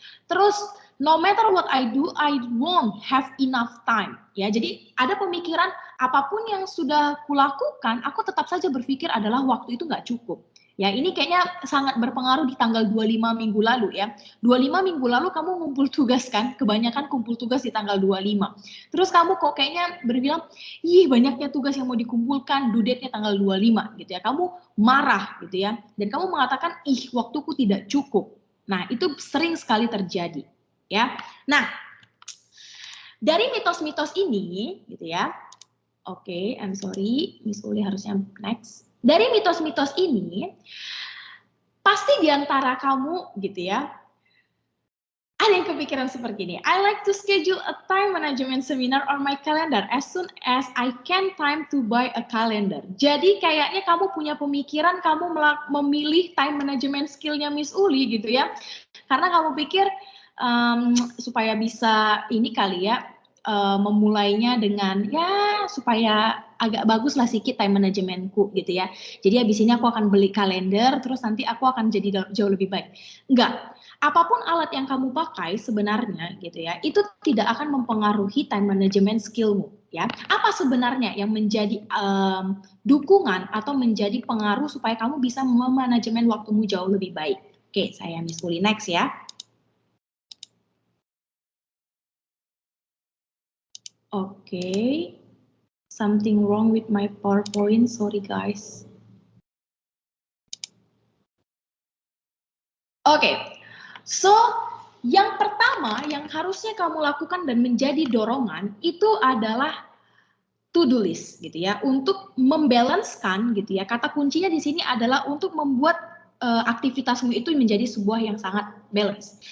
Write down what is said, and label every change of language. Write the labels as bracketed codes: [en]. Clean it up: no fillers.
[id] Terus [en] no matter what I do, I won't have enough time ya. [id] Jadi ada pemikiran apapun yang sudah kulakukan, aku tetap saja berpikir adalah waktu itu nggak cukup. Ya, ini kayaknya sangat berpengaruh di tanggal 25 minggu lalu ya. 25 minggu lalu kamu ngumpul tugas kan? Kebanyakan kumpul tugas di tanggal 25. Terus kamu kok kayaknya berbilang, "Ih, banyaknya tugas yang mau dikumpulkan, due date-nya tanggal 25." gitu ya. Kamu marah gitu ya. Dan kamu mengatakan, "Ih, waktuku tidak cukup." Nah, itu sering sekali terjadi, ya. Nah, dari mitos-mitos ini gitu ya. Oke, [en] I'm sorry, [id] Miss Uli harusnya next. Dari mitos-mitos ini, pasti di antara kamu gitu ya, ada yang kepikiran seperti ini. [en] I like to schedule a time management seminar on my calendar as soon as I can time to buy a calendar. [id] Jadi kayaknya kamu punya pemikiran kamu memilih time management skill-nya Miss Uli gitu ya. Karena kamu pikir supaya bisa ini kali ya, memulainya dengan ya supaya agak bagus lah sedikit time managementku gitu ya. Jadi habis ini aku akan beli kalender, terus nanti aku akan jadi jauh lebih baik. Enggak. Apapun alat yang kamu pakai sebenarnya gitu ya, itu tidak akan mempengaruhi time management skillmu ya. Apa sebenarnya yang menjadi dukungan atau menjadi pengaruh supaya kamu bisa memanajemen waktumu jauh lebih baik? Oke, saya Miss Uli next ya. Oke. [en] Something wrong with my PowerPoint, sorry guys. [id] Oke, so yang pertama yang harusnya kamu lakukan dan menjadi dorongan itu adalah to-do list gitu ya, untuk membalancekan gitu ya. Kata kuncinya di sini adalah untuk membuat aktivitasmu itu menjadi sebuah yang sangat balance.